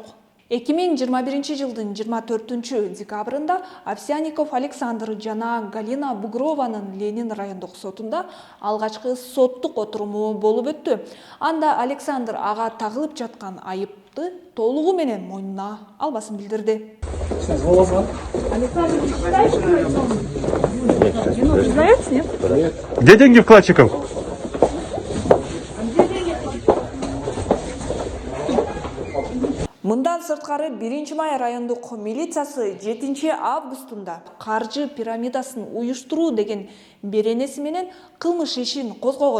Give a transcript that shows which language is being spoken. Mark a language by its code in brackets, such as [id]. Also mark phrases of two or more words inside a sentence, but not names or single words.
[ky] 2021 жылдын 24 декабрында Овсянников Александр жана Галина Бугрованын Ленин райондук сотунда алгачкы соттук отуруму болуп өттү. Анда Александр ага тагылып жаткан айыпты толугу менен мойнуна албасын билдирди. [ru] Где деньги вкладчиков? [ky] Мындан сырткары 1 май райондук милициясы 7 августунда каржы пирамидасын уюштуруу деген беренеси менен кылмыш ишин козгогон.